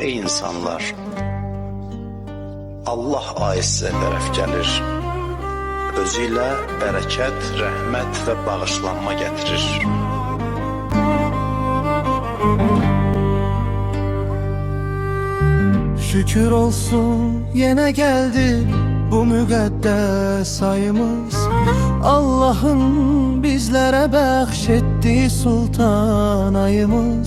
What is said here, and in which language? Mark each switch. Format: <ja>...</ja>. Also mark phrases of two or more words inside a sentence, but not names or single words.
<az>insanlar. Allah ayı sizə tərəf gəlir. Özü ilə bərəkət, rəhmət və bağışlanma gətirir.</az> <tr>Şükür olsun yine geldi bu müqəddəs ayımız. Allah'ın bizlere bəxşettiği sultan ayımız.</tr>